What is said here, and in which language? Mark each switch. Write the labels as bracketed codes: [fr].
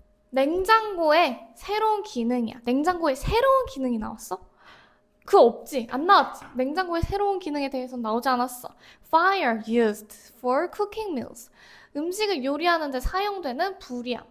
[ko] 냉장고에 새로운 기능이야. 냉장고에 새로운 기능이 나왔어? 그거 없지? 안 나왔지? 냉장고의 새로운 기능에 대해서는 나오지 않았어. [en] Fire used for cooking meals. [ko] 음식을 요리하는 데 사용되는 불이야.